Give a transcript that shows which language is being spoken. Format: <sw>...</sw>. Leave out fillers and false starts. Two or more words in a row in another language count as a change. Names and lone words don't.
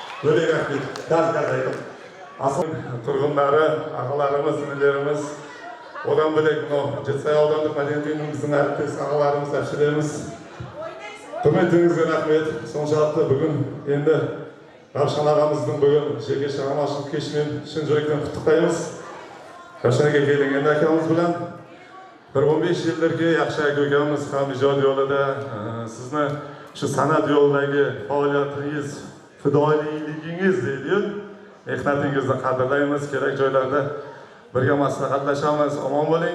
<kk>Тұрғындары, ағаларымыз, інілеріміз, Odan bölek mына Жетісай аудандық мәдениет үйінің әріптес ағаларымыз, әпшелеріміз. Құрметіңізге рахмет. Соншалықты бүгін енді Равшан ағамыздың бүгін жеке шығармашылық кешімен шын жүректен құттықтаймыз. Равшанға келген енді әкеміз білен</kk> <uz>bir 15 yildirki yaxshi aka ukamiz ham ijod yo'lida sizni shu san'at yo'lidagi faoliyatingiz, fidoyiligingiz deydi-yu, mehnatingizni qadrlaymiz, kerak joylarda birga maslahatlashamiz, omon bo'ling.</uz>